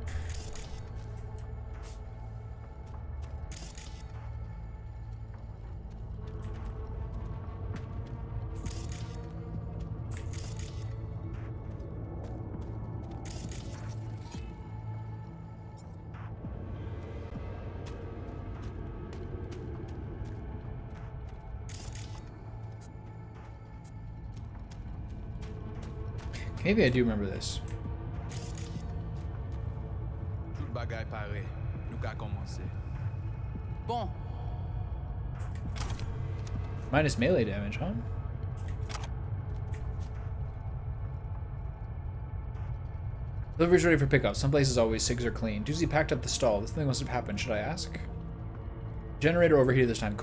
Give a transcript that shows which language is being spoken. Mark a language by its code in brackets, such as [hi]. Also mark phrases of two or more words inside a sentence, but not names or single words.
[en] Maybe I do remember this. [ht] Tout bagay pare. Nou ka komanse. Bon. [en] Minus melee damage, huh? Delivery's ready for pickup. Some places always SIGs are clean. Doozy packed up the stall. This thing must have happened. Should I ask? Generator overheated this time.